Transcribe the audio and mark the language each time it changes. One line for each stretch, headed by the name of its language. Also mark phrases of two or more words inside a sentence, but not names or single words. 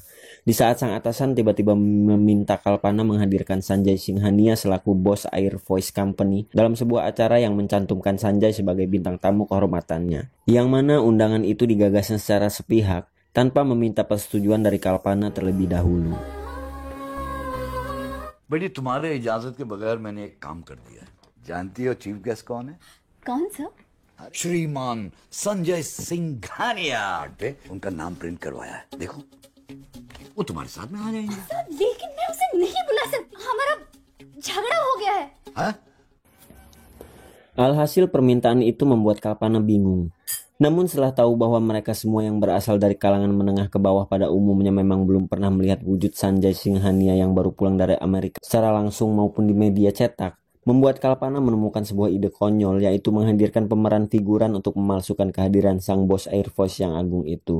Indonesian: Di saat sang atasan tiba-tiba meminta Kalpana menghadirkan Sanjay Singhania selaku bos Air Voice Company dalam sebuah acara yang mencantumkan Sanjay sebagai bintang tamu kehormatannya. Yang mana undangan itu digagasnya secara sepihak tanpa meminta persetujuan dari Kalpana terlebih dahulu.
Hindi: बेटी तुम्हारे इजाजत के बगैर मैंने एक काम कर दिया है। जानती हो
English: chief guest
Hindi: कौन है? कौन सा? श्रीमान संजय सिंघानिया। उनका नाम प्रिंट करवाया है, देखो वो तुम्हारे साथ में आ जाएंगे। लेकिन मैं उसे नहीं बुला सकती, हमारा झगड़ा हो गया है। हाँ?
Indonesian: Alhasil permintaan itu membuat Kalpana bingung. Namun setelah tahu bahwa mereka semua yang berasal dari kalangan menengah ke bawah pada umumnya memang belum pernah melihat wujud Sanjay Singhania yang baru pulang dari Amerika secara langsung maupun di media cetak, membuat Kalpana menemukan sebuah ide konyol, yaitu menghadirkan pemeran figuran untuk memalsukan kehadiran sang bos Air Force yang agung itu.